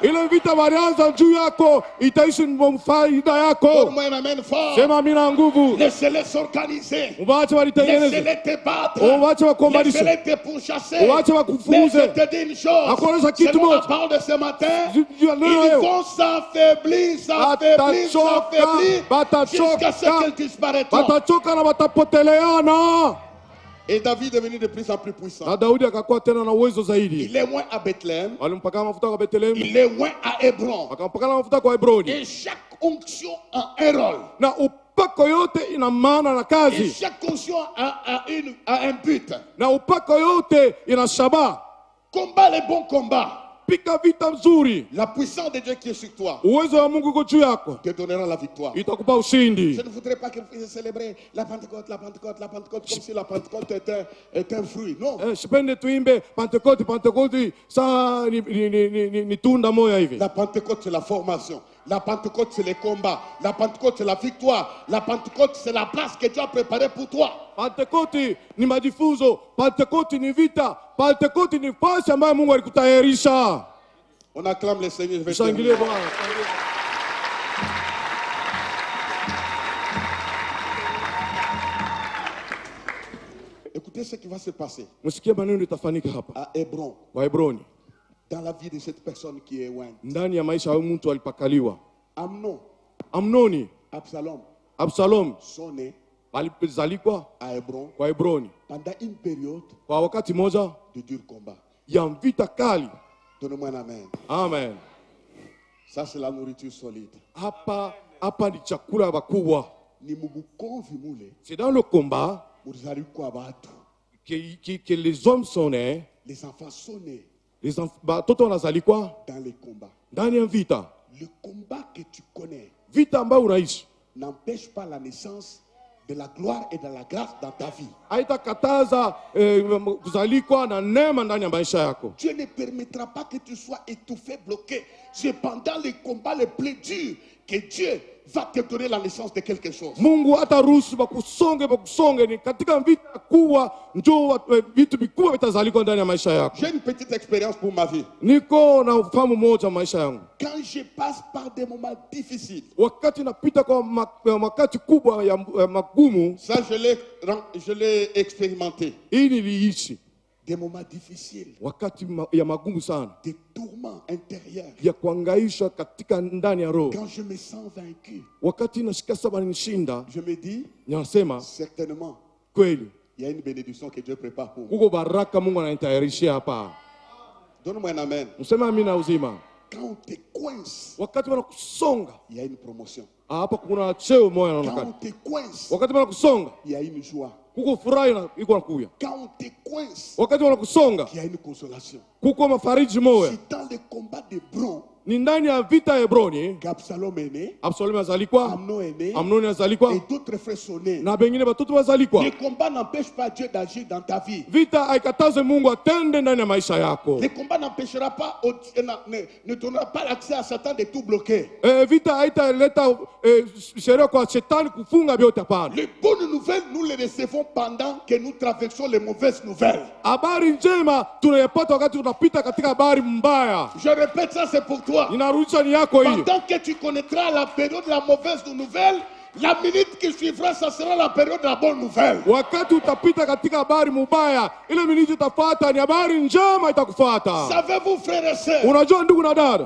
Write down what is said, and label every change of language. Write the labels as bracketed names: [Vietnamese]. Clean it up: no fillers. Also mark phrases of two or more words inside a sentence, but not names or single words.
[Swahili] ile vita walianza juu yako itaishi faida yako. [French] Donne-moi un amen fort. [Swahili] Sema mimi na nguvu. [French] Laissez-les s'organiser. [Swahili] Waache walitengeneze, [French] Laissez-les te battre. [Swahili] waache wakombanishe, [French] Laissez-les te pourchasser. [Swahili] waache [French] Mais [Swahili] wakufuze. [French] je te dis une chose. [Swahili] Nakuonesha kitu [French] Selon la [Swahili] moja. [French] parole de ce matin, [Swahili] Juu ya neno [French] ils [Swahili] leo. [French] vont s'affaiblir, s'affaiblir, s'affaiblir jusqu'à ce qu'ils disparaîtront. [Swahili] Batachoka na batapoteleana. [French] Et David est devenu de plus en plus puissant. [Swahili] Na Daudi akakuwa tena na uwezo zaidi. [French] Il est loin à Bethléem. [Swahili] Walimpaka mafuta kwa Bethlehemu, [French] Il est loin à Hébron. [Swahili] wakampaka mafuta kwa Hebroni. [French] Et chaque onction a un rôle. [Swahili] Na upako yote ina maana na [French] Et [Swahili] kazi, [French] chaque onction a un but. [Swahili] na upako yote ina shabaha. [French] Combat les bons combats. [Swahili] Pika vita mzuri, [French] La puissance de Dieu qui est sur toi [Swahili] uwezo wa Mungu uko juu yako, [French] te donnera la victoire. [Swahili] itakupa ushindi. [French] Je ne voudrais pas que vous puissiez célébrer la Pentecôte, la Pentecôte, la Pentecôte, comme si la Pentecôte était un fruit. Non. [Swahili] Sipende tuimbe Pentekote Pentekote saa ni tunda moya hivi. [French] La Pentecôte, c'est la formation. La Pentecôte, c'est les combats. La Pentecôte, c'est la victoire. La Pentecôte, c'est la place que Dieu a préparée pour toi. [Swahili] Pentekote ni majifunzo, Pentekote ni vita, Pentekote ni fasi ambayo Mungu alikutayarisha. [French] On acclame le Seigneur. Je vais [Swahili] Shangilie [French] terminer. [Swahili] Bwana. [French] Écoutez ce qui va se passer [Swahili] Msikie maneno itafanyika hapa [French] à Hébron, [Swahili] kwa Hebroni, [French] dans la vie de cette personne qui est loin. [Swahili] ndani ya maisha ya mtu alipakaliwa. [French] Amnon, [Swahili] Amnoni, [French] Absalom [Swahili] Absalom [French] sont nés [Swahili] alizalikwa [French] à Hébron [Swahili] kwa Hebroni [French] pendant une période [Swahili] kwa wakati moja [French] de dur combat. [Swahili] ya vita kali. [French] Donnez-moi un amen. [Swahili] Amen. [French] Ça, c'est la nourriture solide. [Swahili] Hapa ni chakula ya wakubwa. Ni mubukonvi mule, [French] C'est dans le combat [Swahili] uzali kwa batu. [French] que les hommes sont nés, Les enfants sont nés [Swahili] batoto wanazalikwa [French] dans les combats. [Swahili] ndani ya vita. [French] Le combat que tu connais [Swahili] Vita ambayo unaishi [French] n'empêche pas la naissance de la gloire et de la grâce dans ta vie. [Swahili] haitakataza kuzalikwa na neema ndani ya maisha yako. [French] Dieu ne permettra pas que tu sois étouffé, bloqué. C'est pendant les combats les plus durs que Dieu va te donner la naissance de quelque chose. [Swahili] Mungu hataruhusu bakusonge, ni katika vita kubwa njoo vitu vikubwa vitazalikwa ndani ya maisha yako. [French] J'ai une petite expérience pour ma vie. [Swahili] Niko na ufahamu moja maisha yangu, [French] Quand je passe par des moments difficiles, [Swahili] wakati napita kwa wakati kubwa ya magumu, [French] ça je l'ai expérimenté. [Swahili] hii niliishi [French] Des moments difficiles, [Swahili] wakati ya magumu sana, [French] des tourments intérieurs. [Swahili] ya kuangaisha katika ndani ya roho. [French] Quand je me sens vaincu, [Swahili] Wakati nashika saba nishinda, [French] je me dis, [Swahili] ninasema [French] certainement, [Swahili] kweli [French] il y a une bénédiction que Dieu prépare pour moi. [Swahili] kuko baraka Mungu ananitayarishia hapa. [French] Donne-moi un amen. [Swahili] Msema amina uzima. [French] Quand on te coince, [Swahili] Wakati wanakusonga [French] il y a une promotion. [Swahili] hapa, kuna cheo moja [French] Quand [Swahili] naonekana. [French] on te coince, [Swahili] Wakati wanakusonga [French] il y a une joie. [Swahili] kuko furaha iko nakuya. [French] Quand on te coince, [Swahili] Wakati wanakusonga [French] il y a une consolation. [Swahili] kuko mafariji moya. [French] C'est dans les combats de Bron [Swahili] ni ndani ya vita ya Hebroni [French] qu'Absalom est né, [Swahili] Absalom azalikwa, [French] Amnon est né, [Swahili] Amnoni azalikwa, [French] et d'autres frères sont nés. [Swahili] na bengine batoto bazalikwa. [French] Le combat n'empêche pas Dieu d'agir dans ta vie. [Swahili] Vita haikataze Mungu atende ndani ya maisha yako. [French] Le combat n'empêchera pas, ne donnera pas l'accès à Satan de tout bloquer. [Swahili] Vita haitaleta sheria kwa shetani kufunga vyote, hapana. [French] Les bonnes nouvelles, nous les recevons pendant que nous traversons les mauvaises nouvelles. [Swahili] Habari njema tunayapata wakati tunapita katika habari mbaya. [French] Je répète ça, c'est pour toi. [Swahili] Ninarudisha ni yako hii. [French] Pendant que tu connaîtras la période de la mauvaise nouvelle, la minute qui suivra, ça sera la période de la bonne nouvelle. [Swahili] Wakati utapita katika habari mubaya, ile minute itafuata ni habari njema itakufuata. [French] Savez-vous, frères et sœurs, [Swahili] Unajua ndugu na dada,